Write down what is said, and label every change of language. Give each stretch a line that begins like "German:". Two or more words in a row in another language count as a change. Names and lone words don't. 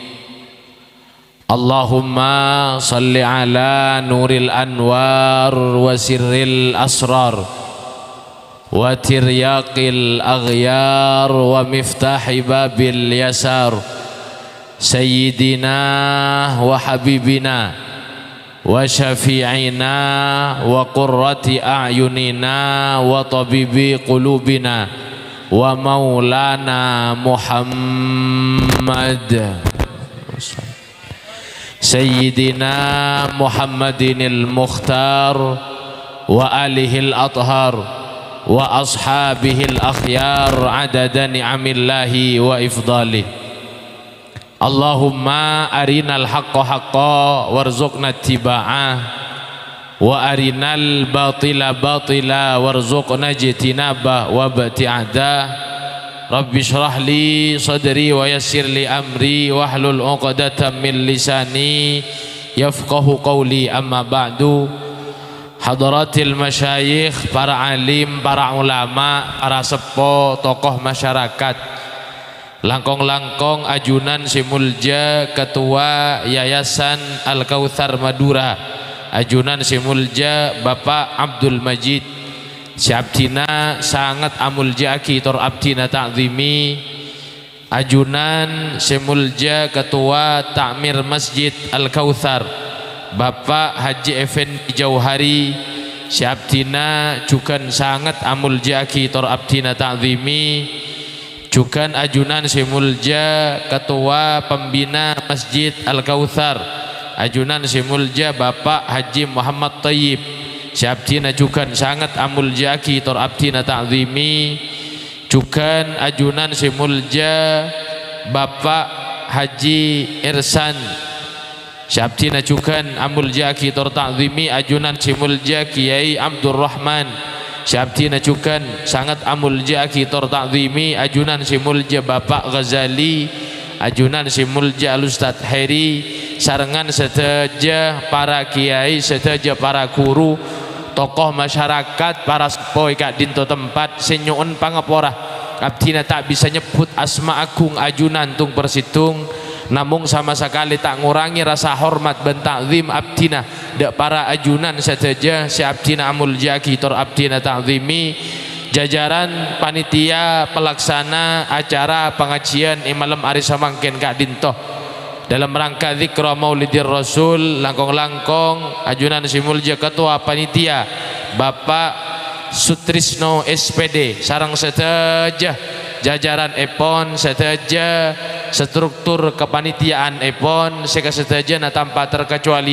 Arabic: اللهم صل على نور الأنوار وسر الأسرار وترياق الأغيار ومفتاح باب اليسار سيدنا وحبيبنا وشفيعنا وقرة أعيننا وطبيب قلوبنا ومولانا محمد سيدنا محمد المختار وآله الأطهار وأصحابه الأخيار عدد نعم الله وإفضاله. اللهم أرنا الحق حقا وارزقنا اتباعه وأرنا الباطل باطلا وارزقنا اجتنابه وبعاده. رب اشرح لي صدري ويسر لي أمري واحلل عقدة من لساني يفقهوا قولي. أما بعد. حضرات المشايخ,
Madurese: para alim, para ulama, para sepo,
Indonesian: tokoh masyarakat,
Madurese: langkong-langkong ajunan si mulja ketua Yayasan Al-Kautsar Madura, ajunan si mulja Bapak Abdul Majid si abdina sangat amulja akitor abdina ta'zimi, ajunan si mulja ketua Takmir Masjid Al-Kautsar Bapak Haji Effendi Jauhari si abdina juga sangat amulja akitor abdina ta'zimi, juga ajunan si mulja ketua pembina Masjid Al-Kautsar, ajunan si mulja Bapak Haji Muhammad Tayyib si abdina juga sangat amulja akitor abdina ta'zimi, juga ajunan si mulja Bapak Haji Irsan si abdina juga amulja akitor ta'zimi, ajunan si mulja Kiai Abdurrahman si abdina juga sangat amulja akitor ta'zimi, ajunan si mulja Bapak Ghazali, ajunan si mulja Al-Ustadz Heri, sarengan seteja para kiai, seteja para guru,
Indonesian: tokoh masyarakat,
Madurese: para sepoi kak dinto tempat senyuun pangapora abdina tak bisa nyebut asma agung ajunan tung persitung,
Indonesian: namun sama sekali tak ngurangi rasa hormat dan ta'zim
Madurese: abdina dak para ajunan saja si abdina amulja akitor abdina ta'zimi,
Indonesian: jajaran panitia pelaksana acara pengajian malam hari
Madurese: samangken kak dinto
Indonesian: dalam rangka
Madurese: zikra Maulidir Rasul, langkong-langkong ajunan si mulja ketua panitia Bapak Sutrisno SPD, sarang seteja jajaran epon seteja struktur kepanitiaan epon seka seteja na
Indonesian: tanpa terkecuali